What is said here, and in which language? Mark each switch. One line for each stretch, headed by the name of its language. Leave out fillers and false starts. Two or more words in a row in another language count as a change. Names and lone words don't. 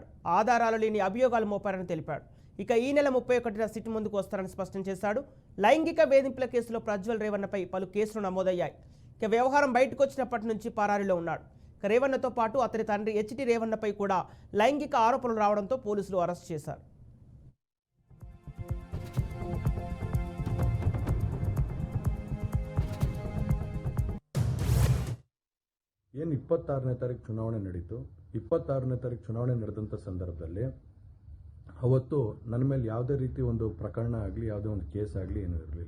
Telugu: ఆధారాలు లేని అభియోగాలు మోపారని తెలిపాడు. ఇక ఈ నెల 31న సిట్ ముందుకు వస్తారని స్పష్టం చేశాడు. లైంగిక వేధింపుల కేసులో ప్రజ్వల్ రేవన్నపై పలు కేసులు నమోదయ్యాయి. ఇక వ్యవహారం బయటకు వచ్చినప్పటి నుంచి పరారీలో ఉన్నాడు. ఇక రేవన్నతో పాటు అతని తండ్రి హెచ్డి రేవన్నపై కూడా లైంగిక ఆరోపణలు రావడంతో పోలీసులు అరెస్ట్ చేశారు.
Kannada: ಏನು 26ನೇ ತಾರೀಕು ಚುನಾವಣೆ ನಡೀತು. 26ನೇ ತಾರೀಕು ಚುನಾವಣೆ ನಡೆದಂಥ ಸಂದರ್ಭದಲ್ಲಿ ಅವತ್ತು ನನ್ನ ಮೇಲೆ ಯಾವುದೇ ರೀತಿ ಒಂದು ಪ್ರಕರಣ ಆಗಲಿ, ಯಾವುದೇ ಒಂದು ಕೇಸ್ ಆಗಲಿ ಏನೂ ಇರಲಿಲ್ಲ.